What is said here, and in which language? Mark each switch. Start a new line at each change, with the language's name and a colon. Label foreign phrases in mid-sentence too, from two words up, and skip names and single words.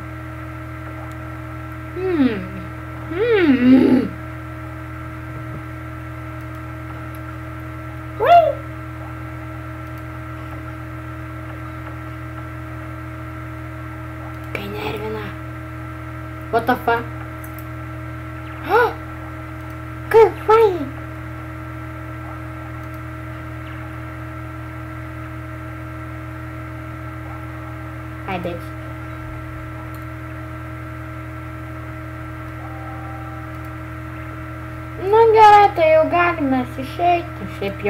English: Wait.
Lithuanian: Kai nervina.
English: What the fuck?
Lithuanian: Kaip fainai.
English: Hi, bitch.
Lithuanian: Nu gerai, tai jau galime išeiti, šiaip jau.